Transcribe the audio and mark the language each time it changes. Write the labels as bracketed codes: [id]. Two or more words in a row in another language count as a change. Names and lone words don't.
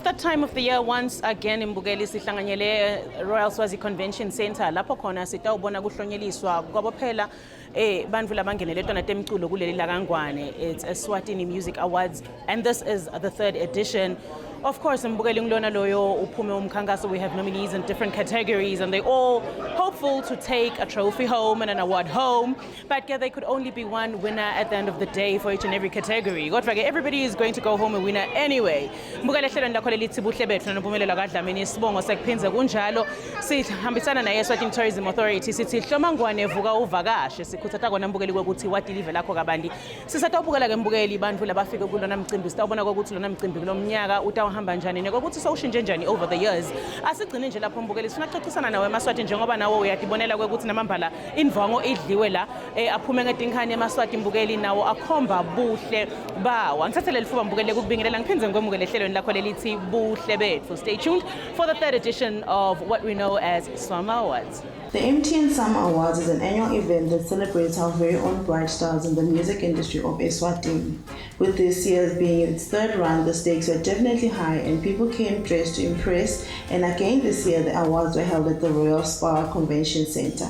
[en] time of the year once again [ss] imbukeli sihlanganyele Royal Swazi Convention Center lapho khona sitawubona kuhlonyeliswa kwabophela bantfu labangenele tona temculo kuleli lakangwane. [en] It's Eswatini Music Awards and this is the 3rd edition. Of course, [ss] imbukeli ngilona loyo uphume umkhankaso. [en] We have nominees in different categories and they all hopeful to take a trophy home and an award home. But yeah, they could only be one winner at the end of the day for each and every category. Everybody is going to go home a winner anyway. [ss] Imbukeli ehlelweni lakho lelithi Buhle Betfu nompumelelo kaDlamini isibongo sekuphinze kunjalo sihambisana naye Eswatini Tourism Authority sithi hlomangwane vuka uvakashe sikhuthatha kona imbukeli ukuthi wadeliver lakho kabandi. Sisatawubukela ke imbukeli bantfu labafike kulona mcimbi sitawubona ukuthi lona mcimbi kulomnyaka hamba njani nokuthi sowushintshe njani [en] over the years. [ss] Asigcine nje lapho mbukeli sifuna ukuxoxisana nawe eMaswati njengoba nawe uyadibonela ukuthi namambala indvango idliwe la aphume ngetinkani eMaswati mbukeli nawo akhomba buhle bawo. Angithathele lifuba mbukeli ukubingelela ngiphinze ngomukele ehlelweni lakho lelithi Buhle Betfu. [en] Stay tuned for the 3rd edition of what we know as SWAMA Awards. The MTN SWAMA Awards is an annual event that celebrates our very own bright stars in the music industry of Eswatini. With this year's being its 3rd run, the stakes were definitely high and people came dressed to impress, and again this year the awards were held at the Royal Spa Convention Center.